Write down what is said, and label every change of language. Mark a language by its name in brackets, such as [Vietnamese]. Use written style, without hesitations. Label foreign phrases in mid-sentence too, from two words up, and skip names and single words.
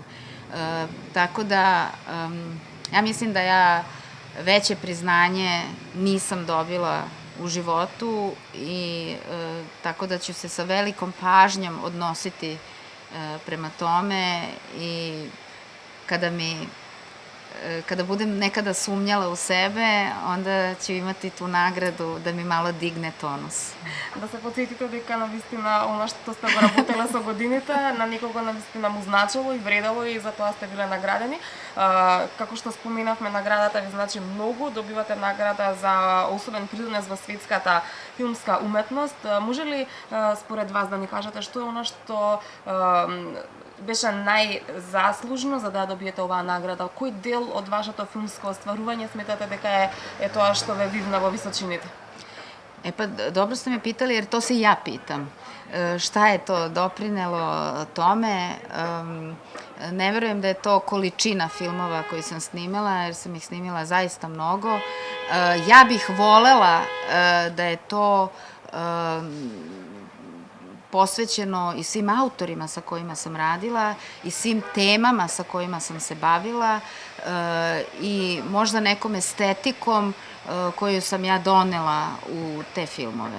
[Serbian] Tako da, ja mislim da ja veće priznanje nisam dobila u životu i tako da ću se sa velikom pažnjom odnositi prema tome i kada budem nekada sumnjala u sebe, onda ću imati tu nagradu da mi malo digne tonus. [Macedonian] Да се подсетите дека навистина она што сте го работеле со годините, на некого навистина му значило и вредело и затоа сте биле наградени. Како што споменавме, наградата ви значи многу, добивате награда за особен придонес во светската филмска уметност. Може ли според вас да ни кажете што е она што беше најзаслужно за да добиете оваа награда? Кој дел од вашето филмско остварување сметате дека е тоа што ве вивна во височините? [Serbian] E pa, dobro ste me pitali jer to se i ja pitam. Šta je to doprinelo tome? Ne verujem da je to količina filmova koji sam snimila, jer sam ih snimila zaista mnogo. Ja bih volela da je to posvećeno i svim autorima sa kojima sam radila i svim temama sa kojima sam se bavila i možda nekom estetikom koju sam ja donela u te filmove.